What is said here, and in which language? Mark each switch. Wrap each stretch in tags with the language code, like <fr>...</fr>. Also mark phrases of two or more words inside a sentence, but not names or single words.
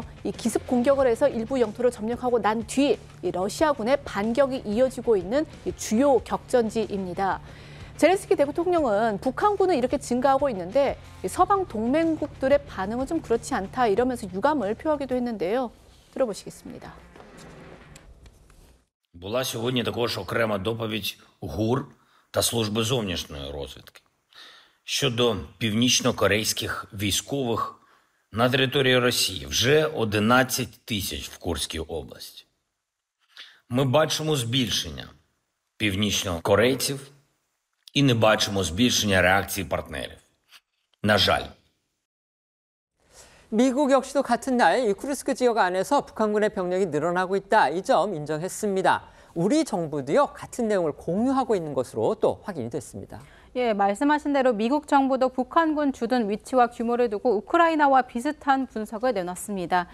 <ko>이 기습 공격을 해서 일부 영토를 점령하고 난 뒤 이 러시아군의 반격이 이어지고 있는 이 주요 격전지입니다. 젤렌스키 대통령은 북한군은 이렇게 증가하고 있는데 서방 동맹국들의 반응은 좀 그렇지 않다 이러면서 유감을 표하기도 했는데요. 들어보시겠습니다.</ko> <uk>Була сьогодні також окрема доповідь ГУР та Служби зовнішньої розвідки щодо північно-корейських військових на території Росії. Вже 11 тисяч в Курській області. Ми бачимо збільшення північно-корейців і не бачимо збільшення реакції партнерів. На жаль.</uk> <ko>미국 역시도 같은 날 이 쿠르스크 지역 안에서 북한군의 병력이 늘어나고 있다. 이 점 인정했습니다. 우리 정부도요, 같은 내용을 공유하고 있는 것으로 또 확인이 됐습니다. 예, 말씀하신 대로 미국 정부도 북한군 주둔 위치와 규모를 두고 우크라이나와 비슷한 분석을 내놨습니다.</ko>